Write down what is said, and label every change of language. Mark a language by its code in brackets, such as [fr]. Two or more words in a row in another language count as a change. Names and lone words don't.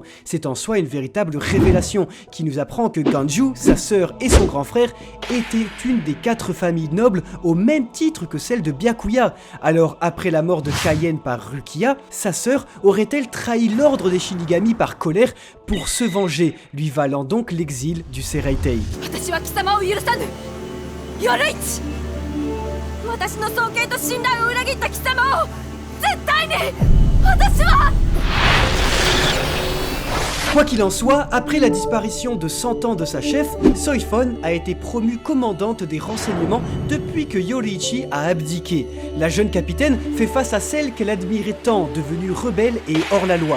[fr] C'est en soi une véritable révélation qui nous apprend que Ganju, sa sœur et son grand frère étaient une des 4 familles nobles au même titre que celle de Byakuya. Alors après la mort de Kaien par Rukia, sa sœur aurait-elle trahi l'ordre des Shinigami par colère pour se venger, lui valant donc l'exil du Seireitei. [ja] 私は貴様を許さぬ。ヨルイチ、私の尊敬と信頼を裏切った貴様を絶対に私は。 [fr] Quoi qu'il en soit, après la disparition de 100 ans de sa chef, Soifon a été promue commandante des renseignements depuis que Yoruichi a abdiqué. La jeune capitaine fait face à celle qu'elle admirait tant, devenue rebelle et hors la loi.